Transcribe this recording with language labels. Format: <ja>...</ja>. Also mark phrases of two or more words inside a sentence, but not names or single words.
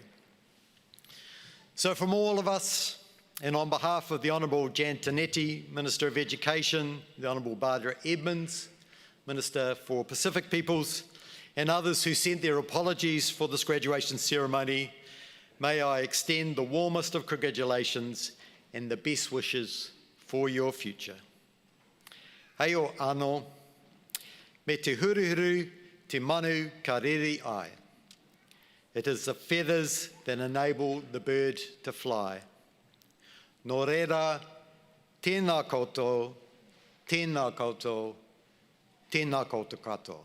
<en>So from all of us, and on behalf of the Honourable Jan Tinetti, Minister of Education, the Honourable Barbara Edmonds, Minister for Pacific Peoples, and others who sent their apologies for this graduation ceremony, may I extend the warmest of congratulations and the best wishes for your future.</en> <mi>Hei o anō, me te huruhuru te manu ka rere ai.</mi> <en>It is the feathers that enable the bird to fly.</en> <mi>Nō reira, tēnā koutou, tēnā koutou, tēnā koutou katoa.</mi>